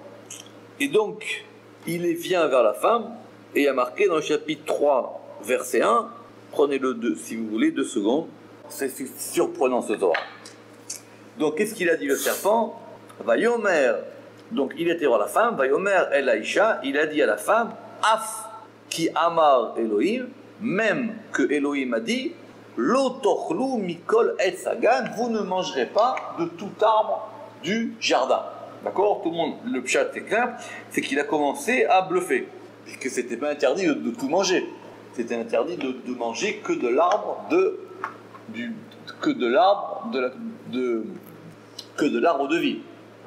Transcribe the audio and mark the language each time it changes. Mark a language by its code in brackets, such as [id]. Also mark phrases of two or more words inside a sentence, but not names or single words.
[fr] Et donc, il vient vers la femme, et il y a marqué dans le chapitre 3, verset 1, prenez-le si vous voulez, 2 secondes, c'est surprenant ce Zohar. Donc, qu'est-ce qu'il a dit le serpent? Vayomer, donc il était voir la femme, [he] ויאמר אל האישה, [fr] il a dit à la femme, [he] אף כי אמר אלוהים, [fr] même que Elohim a dit, [he] לא תאכלו מכל עץ הגן, [fr] vous ne mangerez pas de tout arbre du jardin. D'accord? Tout le monde, le pshat est clair, c'est qu'il a commencé à bluffer. Et que c'était pas interdit de tout manger. C'était interdit de manger que de l'arbre de vie.